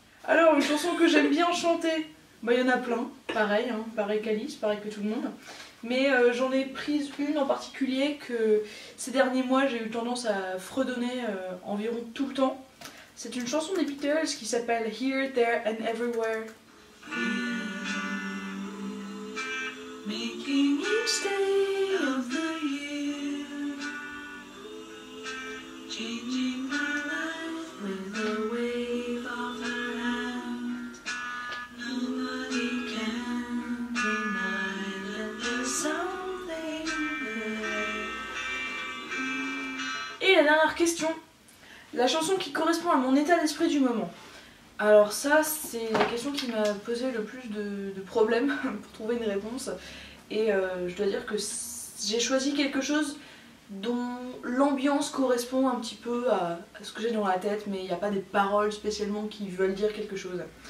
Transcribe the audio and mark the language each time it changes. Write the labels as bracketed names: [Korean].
[French] Alors, une chanson que j'aime bien chanter, bah il y en a plein, pareil, hein, pareil qu'Alice, pareil que tout le monde. Mais j'en ai prise une en particulier que ces derniers mois j'ai eu tendance à fredonner environ tout le temps. C'est une chanson des Beatles qui s'appelle Here, There and Everywhere. [English] Making each day of the year, changing my life with a wave of her hand. Nobody can deny that there's something there. [French] Et la dernière question, la chanson qui correspond à mon état d'esprit du moment. Alors ça, c'est la question qui m'a posé le plus de problèmes pour trouver une réponse. Et je dois dire que j'ai choisi quelque chose dont l'ambiance correspond un petit peu à ce que j'ai dans la tête, mais il n'y a pas des paroles spécialement qui veulent dire quelque chose.